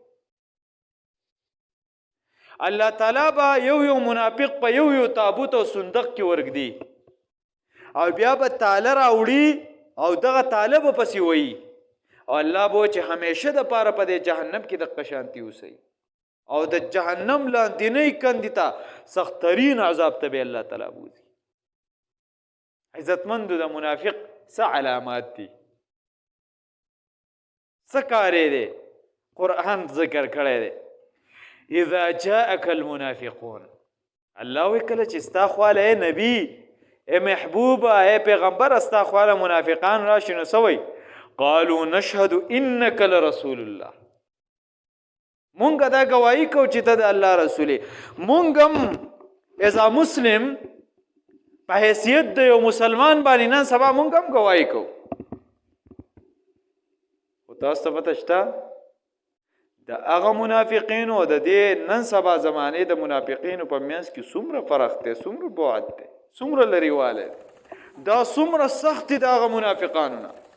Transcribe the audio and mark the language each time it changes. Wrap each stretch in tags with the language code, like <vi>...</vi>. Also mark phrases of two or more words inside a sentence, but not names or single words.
<ps>الله تعالی به یو منافق په یو تابوت او صندوق کې ورږدي او بیا به تاله راوړي او دغه تاله به پسې وایي او الله به چې همیشه د پاره په دې جهنم کې دغه شانتي اوسئ او د جهنم لاندینۍ کندې ته سختترین عذاب ته به الله تعالی بوځي. عزتمندو د منافق څه علامات دي، څه کارې دی قرآن ذکر کړی دی.</ps> <ar>اذا جاءك المنافقون،</ar> <ps>الله وی کله چې ستا خواله ای نبی، ای محبوبه، ای پیغمبر، ستا خواله منافقان راشي نو څه وی؟</ps> <ar>قالوا نشهد انك لرسول الله،</ar> <ps>مونږ دا گواهی کو چې ته د الله رسول یې. مونږ هم اذا مسلم په حیثیت د یو مسلمان باندې نن سبا مونږ هم گواهی کو. خو تاسو ته پته شته د هغه منافقینو او د دې نن سبا زمانې د منافقینو په منځ کې څومره فرق دی، څومره بعد دی، څومره لرېوالی دی، دا څومره سخت دی د هغه منافقانو نه.</ps>